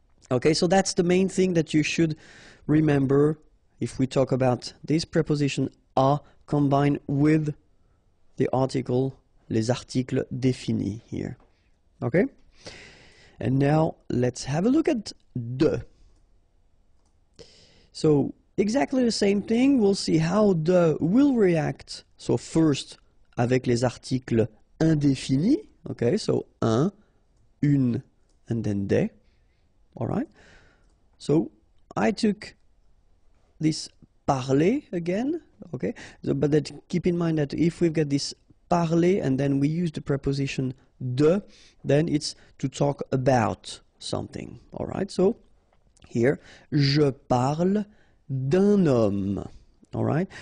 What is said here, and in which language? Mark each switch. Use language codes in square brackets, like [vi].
[en] Okay, so that's the main thing that you should remember if we talk about this preposition a combined with the article, [fr] les articles définis [en] here. Okay? And now let's have a look at de. So exactly the same thing, we'll see how de will react. So first, [fr] avec les articles indéfinis, [en] okay, so un, une, and then des, all right? So I took this parler again, okay, so, but that, keep in mind that if we've got this parler and then we use the preposition de, then it's to talk about something, all right? So here, [fr] je parle d'un homme, [en] all right?